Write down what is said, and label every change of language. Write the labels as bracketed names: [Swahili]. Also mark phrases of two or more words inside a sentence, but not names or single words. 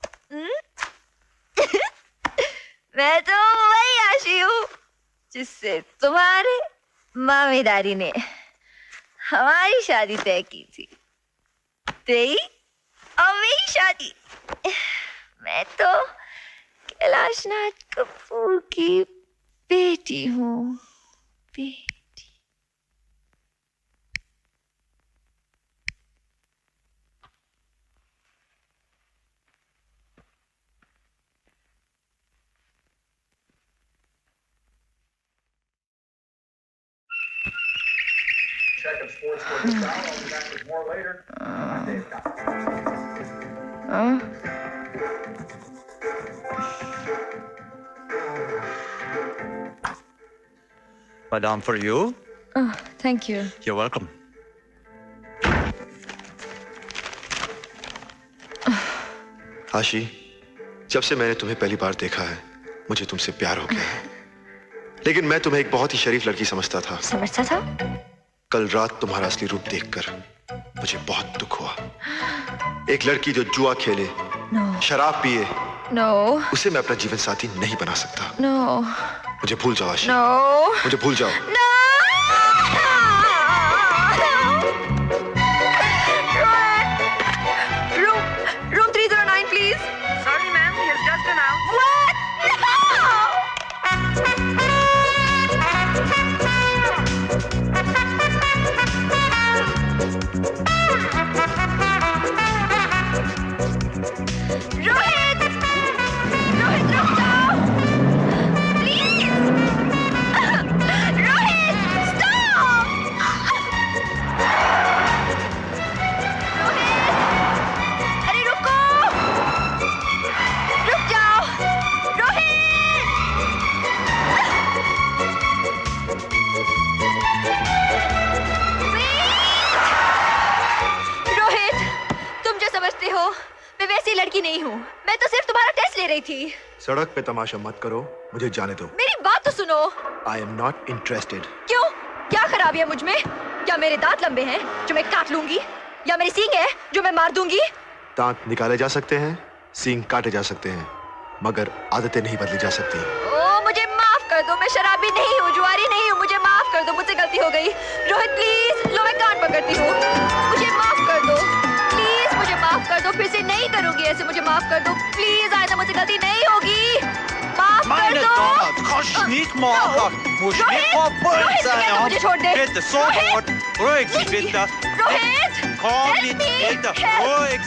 [Hindi] मैं तो वही आशी हूँ जिससे तुम्हारे मामी दादी ने हमारी शादी तय की थी। तेरी और मेरी शादी। मैं तो कैलाश नाथ कपूर की बेटी हूँ। [English] Check of sports for the foul. I'll be back with more later. I'm Dave Madame, for you. Oh, thank you. You're welcome. [Hindi] आशी, जब से मैंने तुम्हें पहली बार देखा है, मुझे तुमसे प्यार हो गया है। लेकिन मैं तुम्हें एक बहुत ही शरीफ लड़की समझता था। समझता था? कल रात तुम्हारा असली रूप देखकर मुझे बहुत दुख हुआ। एक लड़की जो जुआ खेले, शराब पिए, उसे मैं अपना जीवन साथी नहीं बना सकता। मुझे भूल जाओ आशी। मुझे भूल जाओ। [English] Room 309, please. Sorry, ma'am. He has just been out. What? Rohit! [Hindi] Rohit, रुक जाओ! [English] Please! Rohit, stop! [Hindi] Rohit! अरे रुको! रुक जाओ! रोहित! तुम जो समझते हो मैं वैसी लड़की नहीं हूँ। मैं तो सिर्फ तुम्हारा टेस्ट ले रही थी। सड़क पे तमाशा मत करो, मुझे जाने दो। मेरी बात तो सुनो। [English] I am not interested. [Hindi] क्यों? क्या खराबी है मुझ में? क्या मेरे दांत लंबे हैं जो मैं काट लूंगी, या मेरी सींग है जो मैं मार दूंगी? दांत निकाले जा सकते हैं, सींग काटे जा सकते हैं, मगर आदतें नहीं बदली जा सकती। ओ, मुझे माफ कर दो। मैं शराबी नहीं हूँ, जुआरी नहीं हूँ। मुझे माफ कर दो, मुझसे गलती हो गई। रोहित प्लीज, लो मैं कान पकड़ती हूँ। मुझे माफ कर दो प्लीज, मुझे माफ कर दो। फिर से नहीं करूंगी ऐसे। मुझे माफ कर दो प्लीज, आइंदा मुझसे गलती नहीं होगी। माफ कर दो। [German] Nicht machen! Muss nicht verbunden [Hindi] मुझे छोड़ दे। [German] Bitte, sofort! Ruhig, bitte! [Hindi] रोहित! [German] Komm nicht, bitte! Ruhig,